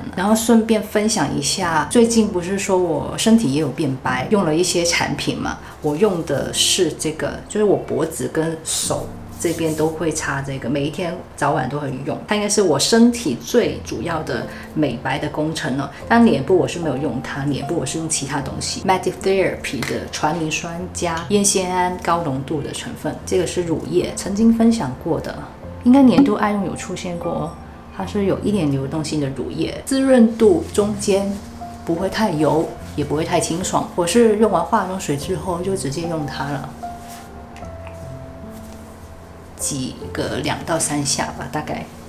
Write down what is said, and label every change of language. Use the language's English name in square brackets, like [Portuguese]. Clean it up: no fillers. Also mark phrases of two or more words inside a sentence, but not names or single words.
[Chinese] 然後順便分享一下，最近不是說我身體也有變白，用了一些產品嘛。我用的是这個，就是我脖子跟手這邊都會擦這個，每一天早晚都會用。它應該是我身體最主要的美白的工程了。但臉部我是沒有用它，臉部我是用其他東西 ，Matic Therapy 的傳明酸加烟酰胺高濃度的成分。這個是乳液，曾經分享過的。應該年度愛用有出現過哦，它是有一點流動性的乳液，滋潤度中間，不會太油，也不會太清爽。我是用完化妝水之後就直接用它了，擠個2到3下吧，大概。